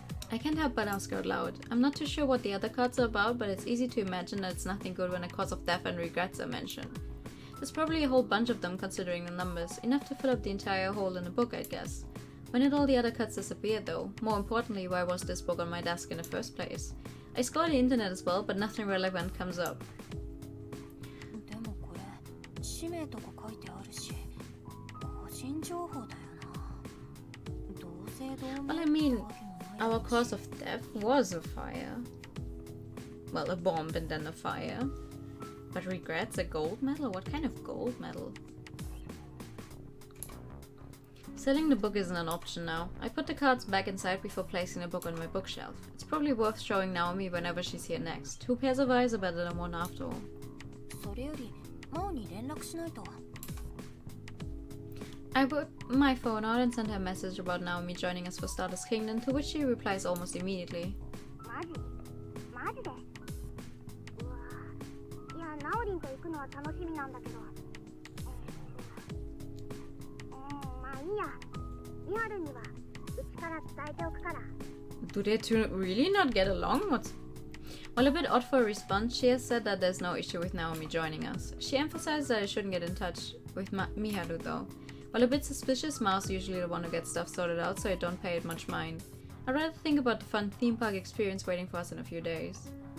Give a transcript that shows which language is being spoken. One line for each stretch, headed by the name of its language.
English: I can't help but ask out loud. I'm not too sure what the other cards are about, but it's easy to imagine that it's nothing good when a cause of death and regrets are mentioned. There's probably a whole bunch of them considering the numbers, enough to fill up the entire hole in the book, I'd guess. When did all the other cards disappear though? More importantly, why was this book on my desk in the first place? I scour the internet as well, but nothing relevant comes up.
Japanese: でもこれ氏名とか書いてあるし、個人情報だよな。同姓同名
English: Well, I mean,
Japanese: ってわけもない
English: our cause of death was a fire. Well, a bomb and then a fire. But regrets a gold medal? What kind of gold medal? Selling the book isn't an option now. I put the cards back inside before placing the book on my bookshelf. It's probably worth showing Naomi whenever she's here next. 2 pairs of eyes are better than 1 after all.
Japanese: それよりマオに連絡しないと。
English: I whip my phone out and send her a message about Naomi joining us for Stardust Kingdom, to which she replies almost immediately.
Japanese: マジ？マジで？うわぁ。いや、ナオリンと行くのは楽しみなんだけど。まあいいや。ミハルにはうちから伝えておくから。
English: Do they two really not get along? What's... Well, a bit odd for a response, she has said that there's no issue with Naomi joining us. She emphasized that I shouldn't get in touch with Miharu though. While a bit suspicious, Mao's usually the one who gets stuff sorted out, so I don't pay it much mind. I'd rather think about the fun theme park experience waiting for us in a few days.